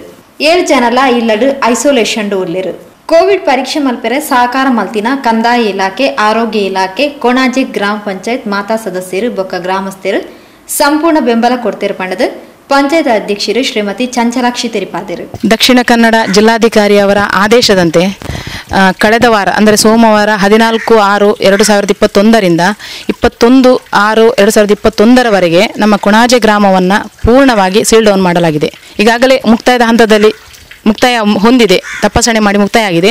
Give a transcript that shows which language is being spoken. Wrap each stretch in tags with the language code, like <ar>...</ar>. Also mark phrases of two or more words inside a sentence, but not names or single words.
<tcy>7 ಜನಲ ಇಲ್ಲಡು ಐಸೋಲೇಷನ್ ಉಳ್ಳಿರು. ಕೋವಿಡ್ ಪರೀಕ್ಷೆ ಮಲ್ಪೆರೆ ಸಹಕಾರ ಮಲ್ತಿನ ಕಂದಾಯ ಇಲಾಖೆ, ಆರೋಗ್ಯ ಇಲಾಖೆ, ಕೊಣಾಜೆ ಗ್ರಾಮ ಪಂಚಾಯತ್ ಮಾತಾ ಸದಸ್ಯರು ಬೊಕ್ಕ ಗ್ರಾಮಸ್ಥರು ಸಂಪೂರ್ಣ ಬೆಂಬಲ ಕೊಡ್ತಿರು ಪಂಡದು ಪಂಚಾಯತ್ ಅಧ್ಯಕ್ಷರು ಶ್ರೀಮತಿ ಚಂಚಲಾಕ್ಷಿ ತೆರಿಪಾದರು.</tcy> <kn>ದಕ್ಷಿಣ ಕನ್ನಡ ಜಿಲ್ಲಾಧಿಕಾರಿ ಅವರ ಆದೇಶದಂತೆ ಕಳೆದ ವಾರ ಅಂದರೆ ಸೋಮವಾರ 14/6/2021 21/6/2021 ನಮ್ಮ ಕೊಣಾಜೆ ಗ್ರಾಮವನ್ನು ಪೂರ್ಣವಾಗಿ ಸೀಲ್ ಡೌನ್ ಮಾಡಲಾಗಿದೆ. ಈಗಾಗಲೇ ಮುಕ್ತಾಯದ ಹಂತದಲ್ಲಿ ಮುಕ್ತಾಯ ಹೊಂದಿದೆ, ತಪಾಸಣೆ ಮಾಡಿ ಮುಕ್ತಾಯ ಆಗಿದೆ.</kn>